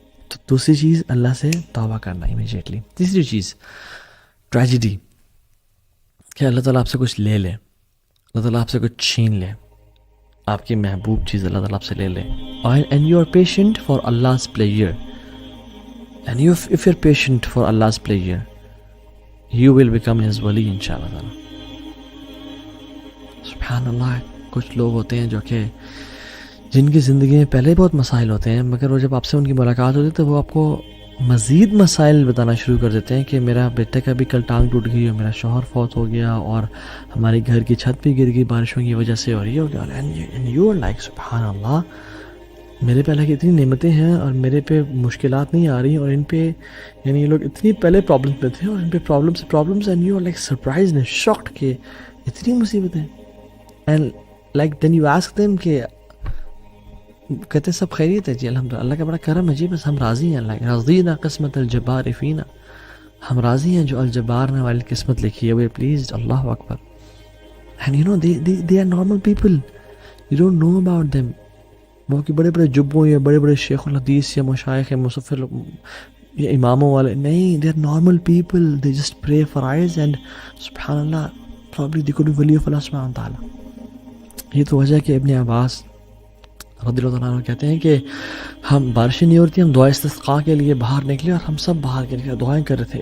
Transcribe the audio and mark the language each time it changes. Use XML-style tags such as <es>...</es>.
<ur>تو دوسری چیز اللہ سے توبہ کرنا امیجیٹلی. تیسری چیز ٹریجڈی, کہ اللہ تعالیٰ آپ سے کچھ لے لے, اللہ تعالیٰ آپ سے کچھ چھین لے, آپ کی محبوب چیز اللہ تعالیٰ آپ سے لے لے,</ur> <en>And you are patient for Allah's pleasure, And if you're patient for Allah's pleasure, you will become His wali inshallah ta'ala.</en> <ar>Subhanallah.</ar> <ur>کچھ لوگ ہوتے ہیں جو کہ جن کی زندگی میں پہلے بہت مسائل ہوتے ہیں، مگر وہ جب آپ سے ان کی ملاقات ہوتی ہے تو وہ آپ کو مزید مسائل بتانا شروع کر دیتے ہیں کہ میرا بیٹے کا بھی کل ٹانگ ٹوٹ گئی اور میرا شوہر فوت ہو گیا اور ہمارے گھر کی چھت بھی گر گئی بارشوں کی وجہ سے اور یہ ہو گیا.</ur> <en>and you are like</en> <ur>سبحان اللہ، میرے پہ اللہ کی اتنی نعمتیں ہیں اور میرے پہ مشکلات نہیں آ رہی اور ان پہ یعنی یہ لوگ اتنی پہلے پرابلمس میں تھے اور ان پہ problems</ur> <en>and you are like surprise and shocked</en> <ur>کہ اتنی مصیبتیں.</ur> <en>and like then you ask them</en> <ur>کہ کہتے ہیں سب خیریت ہے جی الحمدللہ، اللہ کا بڑا کرم ہے جی، بس ہم راضی ہیں،</ur> <ar>اللہ رضینا قسمت الجبار فینا،</ar> <ur>ہم راضی ہیں جو الجبار نے والی قسمت لکھی ہے،</ur> <en>We pleased.</en> <ar>اللہ اکبر.</ar> <en>And you know they are normal people, you don't know about them.</en> <ur>وہ کہ بڑے بڑے جبوں یا بڑے بڑے شیخ الحدیث یا مشائخ مصفر یا اماموں والے نہیں،</ur> <en>they are normal people, they just pray for eyes and</en> <ur>سبحان اللہ</ur> <en>probably they could be wali of</en> <ur>Allah سبحانہ تعالیٰ. یہ تو وجہ ہے کہ ابن عباس رضی اللہ عنہ کہتے ہیں کہ ہم بارشیں نہیں ہوتی، ہم دعا استسقاء کے لیے باہر نکلے اور ہم سب باہر کے لیے دعائیں کر رہے تھے.</ur>